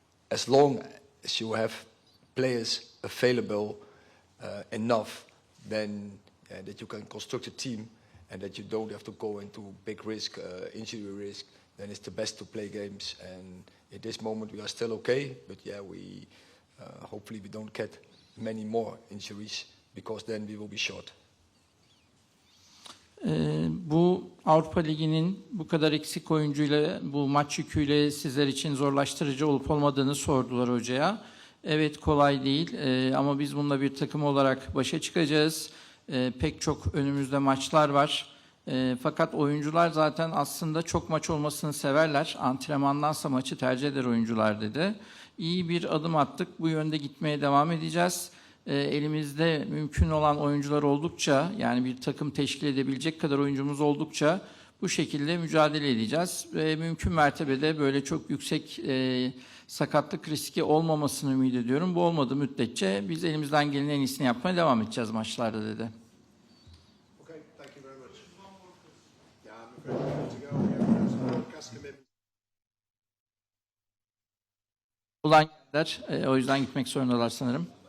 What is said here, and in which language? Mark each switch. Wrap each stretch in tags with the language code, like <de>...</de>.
<en>As long as you have players available enough, then that you can construct a team and that you don't have to go into big risk, injury risk, then it's the best to play games. And at this moment we are still okay, but yeah, we hopefully we don't get many more injuries because then we will be short.</en> <tr>Bu Avrupa Ligi'nin bu kadar eksik oyuncuyla, bu maç yüküyle sizler için zorlaştırıcı olup olmadığını sordular hocaya. Evet, kolay değil ama biz bununla bir takım olarak başa çıkacağız. Pek çok önümüzde maçlar var. Fakat oyuncular zaten aslında çok maç olmasını severler. Antrenmandansa maçı tercih eder oyuncular dedi. İyi bir adım attık. Bu yönde gitmeye devam edeceğiz. Elimizde mümkün olan oyuncular oldukça, yani bir takım teşkil edebilecek kadar oyuncumuz oldukça bu şekilde mücadele edeceğiz. Ve mümkün mertebede böyle çok yüksek sakatlık riski olmamasını ümit ediyorum. Bu olmadığı müddetçe biz elimizden gelen en iyisini yapmaya devam edeceğiz maçlarda dedi.</tr> <en>Okay, thank you very much. Yeah, I'm afraid we have to go. We have some broadcast commitments.</en> <tr>Ulan geldiler, o yüzden gitmek zorundalar sanırım.</tr>